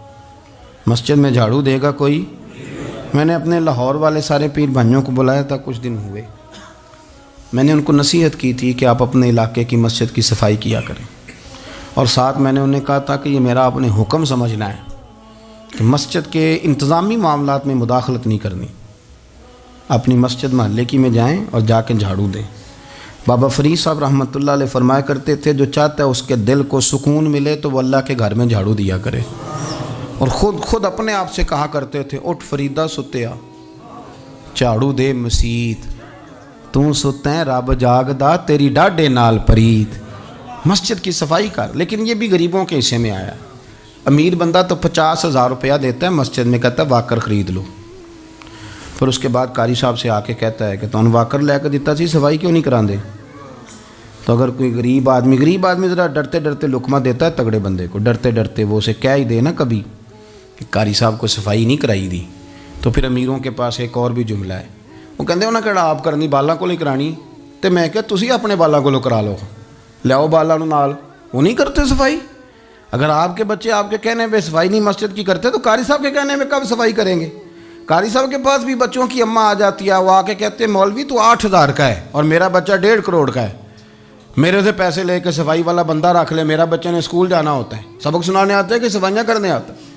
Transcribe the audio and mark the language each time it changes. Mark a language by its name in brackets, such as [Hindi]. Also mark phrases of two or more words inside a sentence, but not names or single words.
[Urdu] مسجد میں جھاڑو دے گا کوئی. میں نے اپنے لاہور والے سارے پیر بھائیوں کو بلایا تھا, کچھ دن ہوئے, میں نے ان کو نصیحت کی تھی کہ آپ اپنے علاقے کی مسجد کی صفائی کیا کریں, اور ساتھ میں نے انہیں کہا تھا کہ یہ میرا اپنے حکم سمجھنا ہے کہ مسجد کے انتظامی معاملات میں مداخلت نہیں کرنی. اپنی مسجد محلے کی میں جائیں اور جا کے جھاڑو دیں. بابا فرید صاحب [Arabic] رحمۃ اللہ علیہ [Urdu] فرمایا کرتے تھے, جو چاہتا ہے اس کے دل کو سکون ملے تو وہ اللہ کے گھر میں جھاڑو دیا کرے. اور خود اپنے آپ سے کہا کرتے تھے, [Punjabi] اٹھ فریدہ ستیا جھاڑو دے مسیت, تو ستیں رب جاگدا تیری ڈاڈے نال پرید. [Urdu] مسجد کی صفائی کر. لیکن یہ بھی غریبوں کے حصے میں آیا. امیر بندہ تو 50,000 روپیہ دیتا ہے مسجد میں, کہتا ہے واکر خرید لو. پھر اس کے بعد قاری صاحب سے آ کے کہتا ہے کہ [Punjabi] تو واکر لے کے دیتا سی, صفائی کیوں نہیں کراندے. [Urdu] تو اگر کوئی غریب آدمی ذرا ڈرتے ڈرتے لقمہ دیتا ہے تگڑے بندے کو, ڈرتے ڈرتے وہ اسے کہہ ہی دے نا کبھی کہ قاری صاحب کو [Punjabi] صفائی نہیں کرائی دی. [Urdu] تو پھر امیروں کے پاس ایک اور بھی جملہ ہے, وہ کہتے ہیں کہ آپ کرنی بالا کو نہیں کرانی, [Punjabi] تو میں کہ تسی اپنے بالا کو کرا لو, لیاؤ بالا نو نال. [Urdu] وہ نہیں کرتے صفائی. اگر آپ کے بچے آپ کے کہنے پہ صفائی نہیں مسجد کی کرتے تو قاری صاحب کے کہنے میں کب صفائی کریں گے. قاری صاحب کے پاس بھی بچوں کی اماں آ جاتی ہے, وہ آ کے کہتے ہیں مولوی تو 8,000 کا ہے اور میرا بچہ 1.5 کروڑ کا ہے, میرے سے پیسے لے کے صفائی والا بندہ رکھ لے, میرا بچہ نے اسکول جانا ہوتا ہے, سبق سنانے آتا ہے کہ صفائیاں کرنے آتا ہے.